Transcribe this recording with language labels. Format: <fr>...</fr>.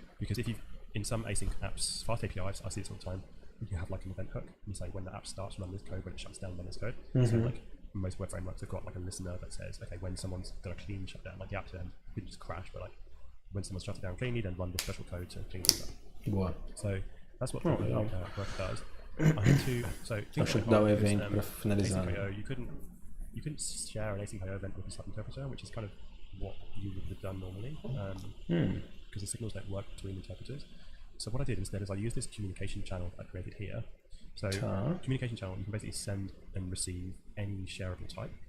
<en>Because if you in some async apps, fast APIs, I see this all the time, you have like an event hook, and you say when the app starts, run this code, when it shuts down, run this code. So like most web frameworks have got like a listener that says, okay, when someone's done a clean shutdown, like the app didn't just crash, but like when someone's shut it down cleanly, then run this special code to clean things up.</en> <pt>Boa.</pt> <en>So that's what the worker does. I had to, so</en> <pt>Acho que dá o evento para finalizar.</pt> <en>You couldn't share an async I/O event with a subinterpreter, which is kind of what you would have done normally, because the signals don't work between interpreters. So what I did instead is I used this communication channel I created here. So communication channel, you can basically send and receive any shareable type.</en>